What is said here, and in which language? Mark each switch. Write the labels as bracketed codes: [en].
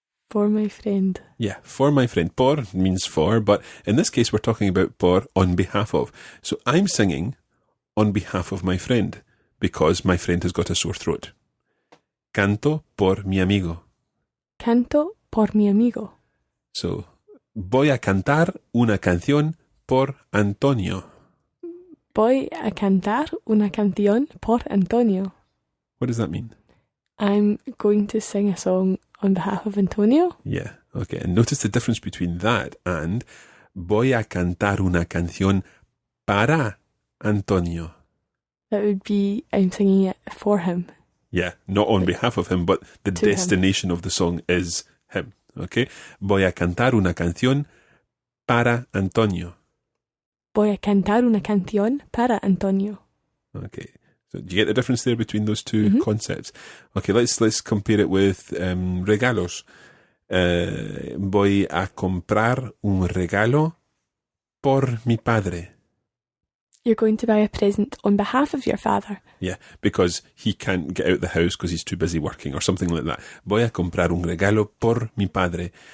[en] For my friend. Yeah, for my friend. Por means for, but in this case we're talking about por on behalf of. So I'm singing on behalf of my friend because my friend has got a sore throat. [es] Canto por mi amigo. Canto por mi amigo. So, voy a cantar una canción por Antonio. Voy a cantar una canción por Antonio. [en] What does that mean? I'm going to sing a song on behalf of Antonio. Yeah, okay. And notice the difference between that and voy a cantar una canción para Antonio. That would be, I'm singing it for him. Yeah, not on behalf of him, but the To him. destination of the song is him. Okay? [es] Voy a cantar una canción para Antonio. Voy a cantar una canción para Antonio. [en] Okay. So do you get the difference there between those two concepts? Okay, let's compare it with regalos. [es] Voy a comprar un regalo por mi padre. [en] You're going to buy a present on behalf of your father. Yeah, because he can't get out the house because he's too busy working or something like that. [es] Voy a comprar un regalo por mi padre.